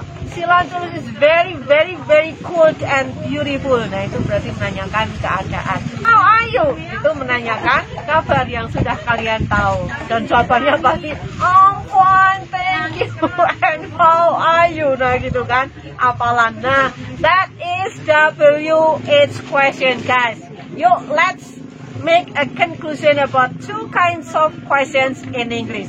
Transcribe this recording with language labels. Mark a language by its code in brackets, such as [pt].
[en] Cilantro is very, very, very good and beautiful. [id] Nah, itu berarti menanyakan keadaan. [en] How are you? [id] Itu menanyakan kabar yang sudah kalian tahu. Dan jawabannya pasti, [en] I'm fine, thank you. And how are you? [id] Nah, gitu kan. Apalan. [en] Nah, that is WH question, guys. Yuk, let's make a conclusion about 2 kinds of questions in English.